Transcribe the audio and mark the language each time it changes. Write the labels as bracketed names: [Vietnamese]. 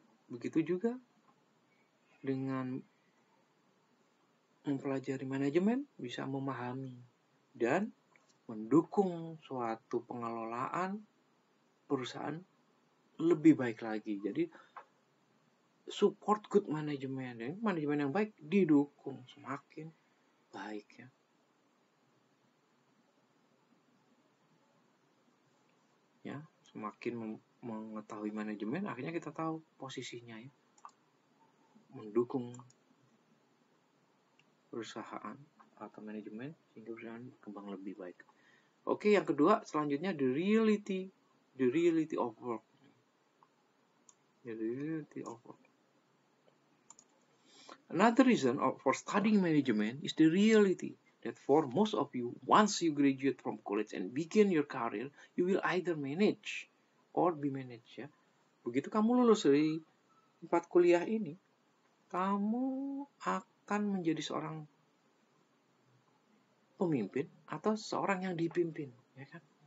[Indonesian] Begitu juga dengan mempelajari manajemen bisa memahami dan mendukung suatu pengelolaan perusahaan lebih baik lagi. [English] Jadi support good management. [Indonesian] Dan manajemen yang baik didukung semakin baik ya. Ya, semakin mengetahui manajemen, akhirnya kita tahu posisinya ya. Mendukung perusahaan atau manajemen sehingga perusahaan berkembang lebih baik. Oke, yang kedua selanjutnya [English] the reality of work. The reality of work. Another reason for studying management is the reality that for most of you, once you graduate from college and begin your career, you will either manage or be managed ya. [Indonesian] Begitu kamu lulus dari tempat kuliah ini, kamu akan menjadi seorang pemimpin atau seorang yang dipimpin, ya kan?